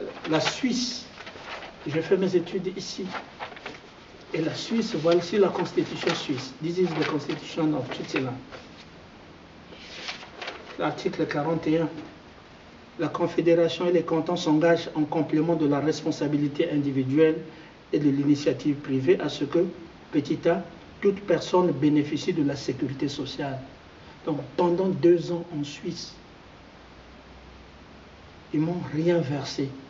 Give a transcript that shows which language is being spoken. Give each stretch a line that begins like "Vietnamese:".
French: La Suisse, j'ai fait mes études ici. Et la Suisse, voici la constitution suisse.
English: This is the constitution of Switzerland.
French: L'article 41. La Confédération et les cantons s'engagent en complément de la responsabilité individuelle et de l'initiative privée à ce que, petit a, toute personne bénéficie de la sécurité sociale. Donc, pendant 2 ans en Suisse, ils m'ont rien versé.